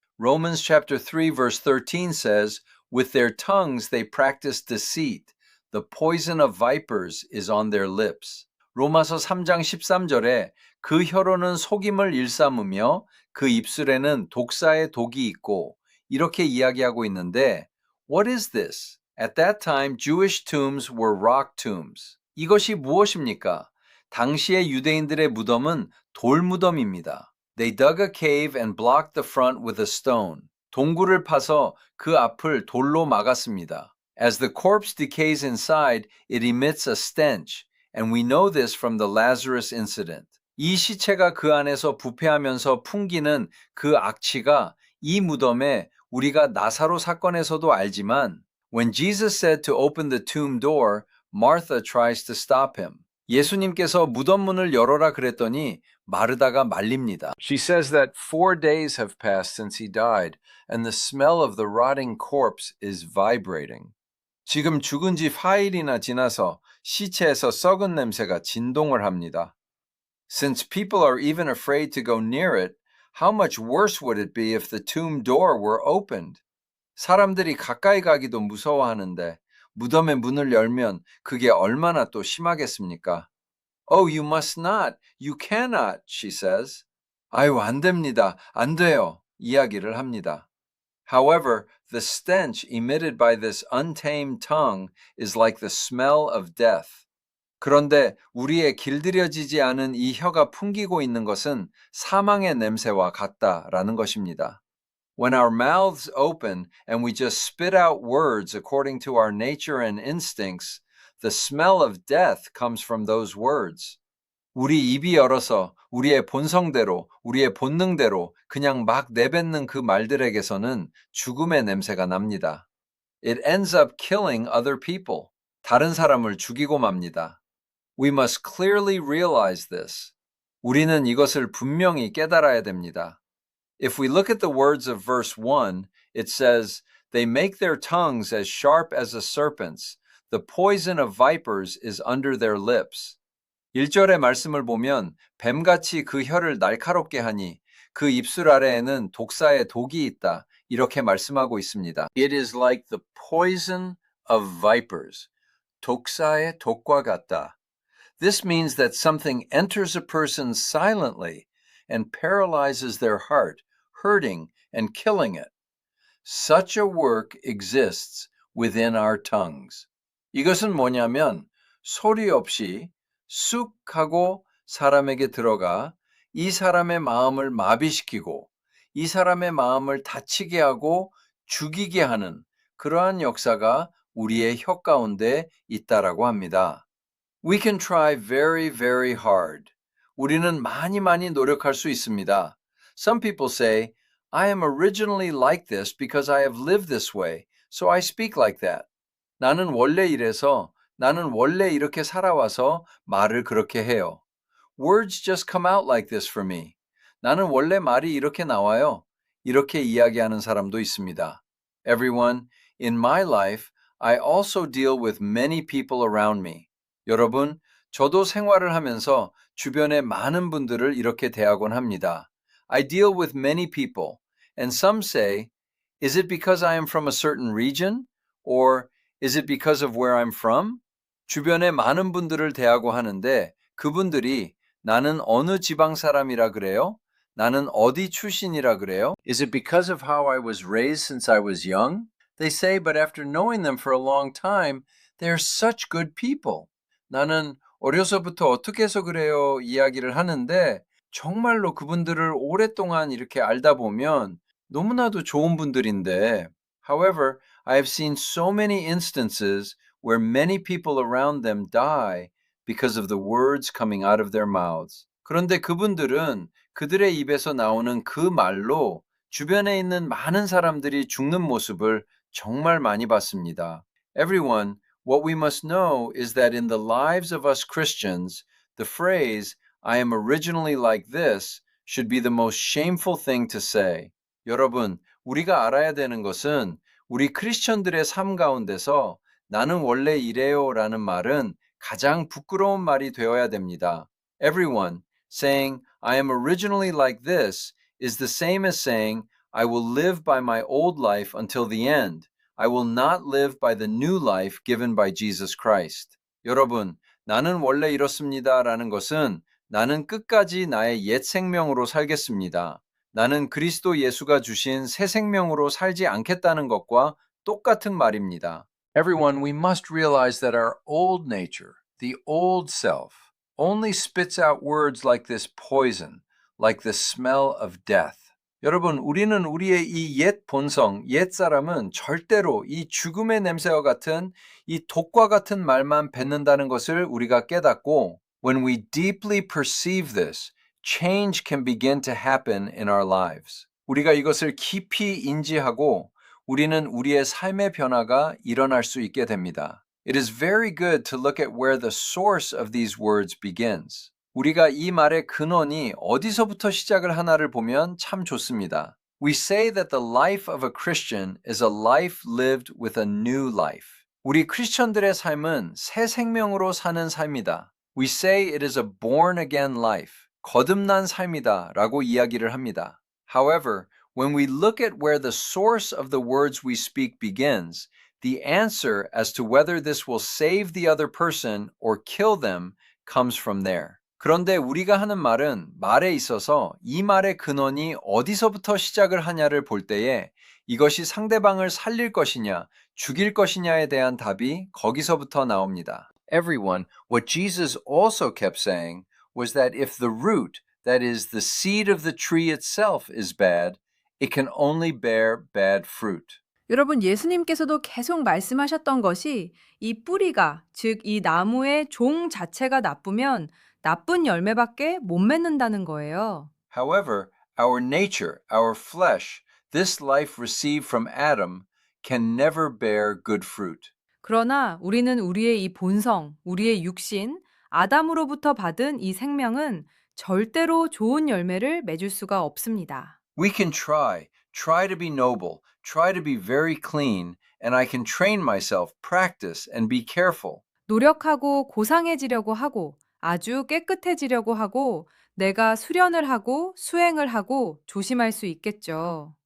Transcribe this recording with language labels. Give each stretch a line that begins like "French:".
English: Romans chapter 3 verse 13 says, With their tongues they practice deceit. The poison of vipers is on their lips.
Korean: 로마서 3장 13절에 그 혀로는 속임을 일삼으며 그 입술에는 독사의 독이 있고 이렇게 이야기하고 있는데
English: What is this? At that time, Jewish tombs were rock tombs.
Korean: 이것이 무엇입니까? 당시의 유대인들의 무덤은 돌무덤입니다.
English: They dug a cave and blocked the front with a stone.
Korean: 동굴을 파서 그 앞을 돌로 막았습니다.
English: As the corpse decays inside, it emits a stench, and we know this from the Lazarus incident.
Korean: 이 시체가 그 안에서 부패하면서 풍기는 그 악취가 이 무덤에 우리가 나사로 사건에서도 알지만
English: When Jesus said to open the tomb door, Martha tries to stop him.
Korean: 예수님께서 무덤 문을 열어라 그랬더니 마르다가 말립니다.
English: She says that 4 days have passed since he died, and the smell of the rotting corpse is vibrating.
Korean: 지금 죽은 지 4일이나 지나서 시체에서 썩은 냄새가 진동을 합니다.
English: Since people are even afraid to go near it, how much worse would it be if the tomb door were opened?
Korean: 사람들이 가까이 가기도 무서워하는데 무덤의 문을 열면 그게 얼마나 또 심하겠습니까?
English: Oh, you must not. You cannot, she says.
Korean: 아유, 안 됩니다. 안 돼요. 이야기를 합니다.
English: However, the stench emitted by this untamed tongue is like the smell of death.
Korean: 그런데 우리의 길들여지지 않은 이 혀가 풍기고 있는 것은 사망의 냄새와 같다라는 것입니다.
English: When our mouths open and we just spit out words according to our nature and instincts, the smell of death comes from those words.
Korean: 우리 입이 열어서 우리의 본성대로, 우리의 본능대로 그냥 막 내뱉는 그 말들에게서는 죽음의 냄새가 납니다.
English: It ends up killing other people.
Korean: 다른 사람을 죽이고 맙니다.
English: We must clearly realize this.
Korean: 우리는 이것을 분명히 깨달아야 됩니다.
English: If we look at the words of verse 1, it says, They make their tongues as sharp as a serpent's. The poison of vipers is under their lips.
Korean: 1절의 말씀을 보면 뱀같이 그 혀를 날카롭게 하니 그 입술 아래에는 독사의 독이 있다. 이렇게 말씀하고 있습니다.
English: It is like the poison of vipers.
Korean: 독사의 독과 같다.
English: This means that something enters a person silently and paralyzes their heart, hurting and killing it. Such a work exists within our tongues.
Korean: 이것은 뭐냐면 소리 없이 쑥 하고 사람에게 들어가 이 사람의 마음을 마비시키고 이 사람의 마음을 다치게 하고 죽이게 하는 그러한 역사가 우리의 혀 가운데 있다라고 합니다.
English: We can try very, very hard.
Korean: 우리는 많이 노력할 수 있습니다.
English: Some people say, I am originally like this because I have lived this way, so I speak like that.
Korean: 나는 원래 이래서, 나는 원래 이렇게 살아와서 말을 그렇게 해요.
English: Words just come out like this for me.
Korean: 나는 원래 말이 이렇게 나와요. 이렇게 이야기하는 사람도 있습니다.
English: Everyone, in my life, I also deal with many people around me.
Korean: 여러분, 저도 생활을 하면서 주변에 많은 분들을 이렇게 대하곤 합니다.
English: I deal with many people, and some say, is it because I am from a certain region? Or is it because of where I'm from?
Korean: 주변에 많은 분들을 대하고 하는데 그분들이 나는 어느 지방 사람이라 그래요? 나는 어디 출신이라 그래요?
English: Is it because of how I was raised since I was young? They say, but after knowing them for a long time, they are such good people.
Korean: 나는 어려서부터 어떻게 해서 그래요? 이야기를 하는데 정말로 그분들을 오랫동안 이렇게 알다 보면 너무나도 좋은 분들인데
English: however, I have seen so many instances where many people around them die because of the words coming out of their mouths.
Korean: 그런데 그분들은 그들의 입에서 나오는 그 말로 주변에 있는 많은 사람들이 죽는 모습을 정말 많이 봤습니다.
English: Everyone, what we must know is that in the lives of us Christians, the phrase, I am originally like this, should be the most shameful thing to say.
Korean: 여러분, 우리가 알아야 되는 것은 우리 크리스천들의 삶 가운데서 나는 원래 이래요 라는 말은 가장 부끄러운 말이 되어야 됩니다.
English: Everyone saying, I am originally like this is the same as saying, I will live by my old life until the end. I will not live by the new life given by Jesus Christ.
Korean: 여러분, 나는 원래 이렇습니다 라는 것은 나는 끝까지 나의 옛 생명으로 살겠습니다. 나는 그리스도 예수가 주신 새 생명으로 살지 않겠다는 것과 똑같은 말입니다.
English: Everyone, we must realize that our old nature, the old self, only spits out words like this poison, like the smell of death.
Korean: 여러분, 우리는 우리의 이 옛 본성, 옛 사람은 절대로 이 죽음의 냄새와 같은 이 독과 같은 말만 뱉는다는 것을 우리가 깨닫고
English: when we deeply perceive this, change can begin to happen in our lives.
Korean: 우리가 이것을 깊이 인지하고 우리는 우리의 삶의 변화가 일어날 수 있게 됩니다.
English: It is very good to look at where the source of these words begins.
Korean: 우리가 이 말의 근원이 어디서부터 시작을 하나를 보면 참 좋습니다.
English: We say that the life of a Christian is a life lived with a new life.
Korean: 우리 크리스천들의 삶은 새 생명으로 사는 삶이다.
English: We say it is a born again life.
Korean: 거듭난 삶이다 라고 이야기를 합니다.
English: However, when we look at where the source of the words we speak begins, the answer as to whether this will save the other person or kill them comes from there.
Korean: 그런데 우리가 하는 말은 말에 있어서 이 말의 근원이 어디서부터 시작을 하냐를 볼 때에 이것이 상대방을 살릴 것이냐, 죽일 것이냐에 대한 답이 거기서부터 나옵니다.
English: Everyone, what Jesus also kept saying was that if the root, that is the seed of the tree itself is bad, it can only bear bad fruit.
Korean: 여러분, 예수님께서도 계속 말씀하셨던 것이 이 뿌리가, 즉 이 나무의 종 자체가 나쁘면 나쁜 열매밖에 못 맺는다는 거예요.
English: However, our nature, our flesh, this life received from Adam can never bear good fruit.
Korean: 그러나 우리는 우리의 이 본성, 우리의 육신, 아담으로부터 받은 이 생명은 절대로 좋은 열매를 맺을 수가 없습니다.
English: We can try to be noble, try to be very clean, and I can train myself, practice, and be careful.
Korean: 노력하고 고상해지려고 하고 아주 깨끗해지려고 하고 내가 수련을 하고 수행을 하고 조심할 수 있겠죠.